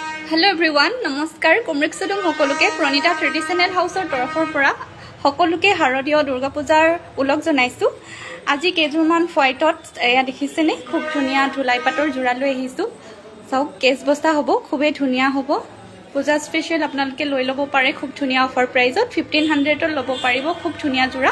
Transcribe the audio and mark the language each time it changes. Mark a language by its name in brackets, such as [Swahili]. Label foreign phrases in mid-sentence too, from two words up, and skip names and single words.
[English] Hello everyone [Assamese] নমস্কাৰ কুমৰিক সুদুম সকলোকে প্ৰণীতা ট্ৰেডিচনেল হাউছৰ তৰফৰ পৰা সকলোকে শাৰদীয় দুৰ্গা পূজাৰ উলগ জনাইছো। আজি কেজুমান ফয়েটত এয়া দেখিছেনে খুব ধুনিয়া ধুলাই পাটৰ জোৰা লৈ আহিছো। সব কেস বস্তা হ'ব খুবে ধুনিয়া হ'ব। পূজা স্পেশাল আপোনালোকে লৈ ল'ব পাৰে খুব ধুনিয়া অফাৰ প্ৰাইজত 1500 ল'ব পাৰিব খুব ধুনিয়া জোৰা।